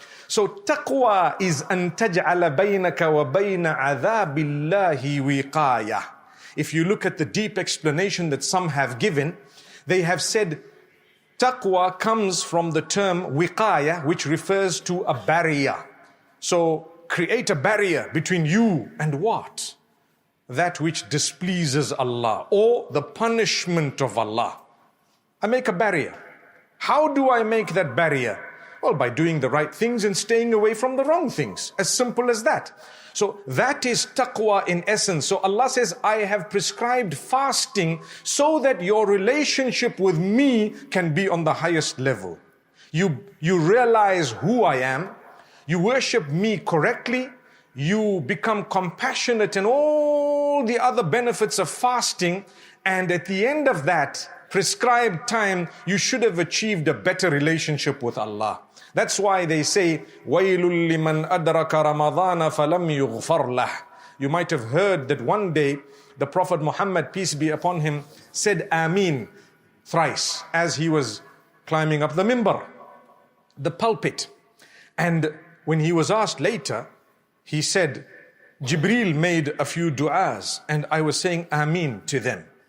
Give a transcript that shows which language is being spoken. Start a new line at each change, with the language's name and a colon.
English: So taqwa is
Arabic: أن تجعل بينك وبين عذاب الله وقاية.
English: If you look at the deep explanation that some have given, they have said taqwa comes from the term wiqaya, which refers to a barrier. So create a barrier between you and what? That which displeases Allah or the punishment of Allah. I make a barrier. How do I make that barrier? Well, by doing the right things and staying away from the wrong things. As simple as that. So that is taqwa in essence. So Allah says, I have prescribed fasting so that your relationship with me can be on the highest level. You realize who I am. You worship me correctly. You become compassionate and all the other benefits of fasting. And at the end of that prescribed time, you should have achieved a better relationship with Allah. That's why they say,
Arabic: وَيْلٌ لِمَنْ أَدْرَكَ رَمَضَانَ فَلَمْ يُغْفَرْ لَهُ.
English: You might have heard that one day the Prophet Muhammad, peace be upon him, said Ameen thrice as he was climbing up the mimbar, the pulpit. And when he was asked later, he said, Jibreel made a few du'as and I was saying Ameen to them.